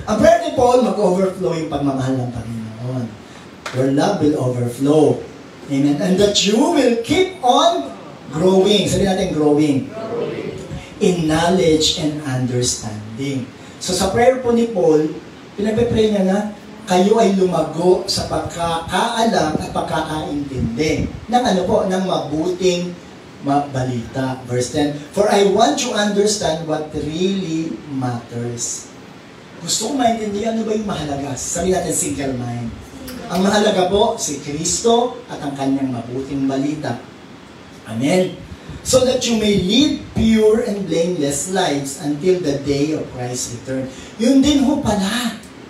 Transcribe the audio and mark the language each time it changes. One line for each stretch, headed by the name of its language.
Filipino: Ang prayer ni Paul, mag-overflow yung pagmamahal ng Panginoon.
English: Your love will overflow. Amen? And that you will keep on growing.
Filipino: Sabi natin,
English: growing. In knowledge and understanding.
Filipino: So sa prayer po ni Paul, pinagpe-pray niya na kayo ay lumago sa pagkakaalam at pagkakaintindi ng ng mabuting balita.
English: Verse 10, For I want to understand what really matters.
Filipino: Gusto kong maintindihan ano ba yung mahalaga. Sabi natin single mind. Ang mahalaga po si Kristo at ang kanyang mabuting balita. Amen.
English: So that you may live pure and blameless lives until the day of Christ's return.
Filipino: Yun din ho pala.